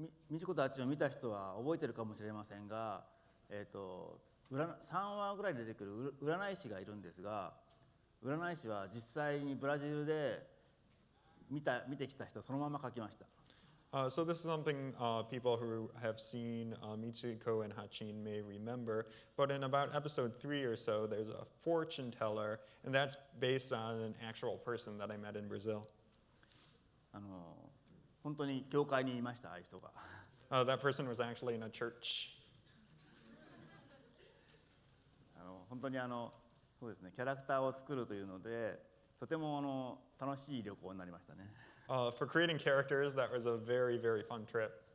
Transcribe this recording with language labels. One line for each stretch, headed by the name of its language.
Japanese: ミチコとハッチを見た人は覚えてるかもしれませんが、3話ぐらいで出てくる占い師がいるんですが、占い師は実際にブラジルで見てきた人そのまま描きました。
English: So this is something people who have seen Mitsuhiko and Hachin may remember. But in about episode 3 or so, there's a fortune teller, and that's based on an actual person that I met in Brazil.
Japanese: 本当に教会にいました、ああいう人が。
English: That person was actually in a church.
Japanese: 本当にそうですね、キャラクターを作るというので、とても楽しい旅行になりましたね。
English: For creating characters, that was a very, very fun trip.